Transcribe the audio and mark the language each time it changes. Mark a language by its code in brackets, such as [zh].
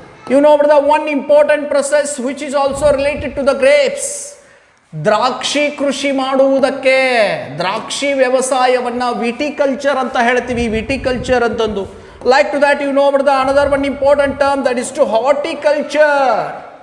[en] You know about the one important process which is also related to the grapes. [kn] ದ್ರಾಕ್ಷಿ ಕೃಷಿ ಮಾಡುವುದಕ್ಕೆ, ದ್ರಾಕ್ಷಿ ವ್ಯವಸಾಯವನ್ನ ವಿಟಿಕಲ್ಚರ್ ಅಂತ ಹೇಳ್ತೀವಿ. ವಿಟಿಕಲ್ಚರ್ ಅಂತಂದು. [en] Like to that, you know about the another one important term, that is to horticulture.